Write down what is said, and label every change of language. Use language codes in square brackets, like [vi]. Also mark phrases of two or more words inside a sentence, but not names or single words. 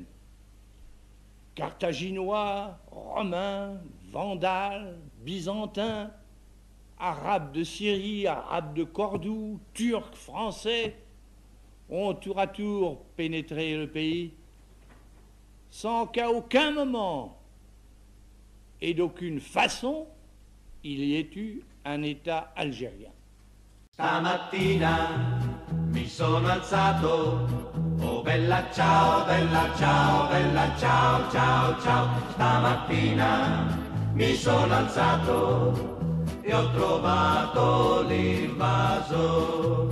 [fr] Carthaginois, Romains, Vandales, Byzantins, Arabes de Syrie, Arabes de Cordoue, Turcs, Français, ont tour à tour pénétré le pays, sans qu'à aucun moment et d'aucune façon il y ait eu un État algérien. [it] Stamattina mi sono alzato, oh bella ciao, bella ciao, bella ciao, ciao, ciao. Stamattina mi sono alzato e ho trovato l'invaso.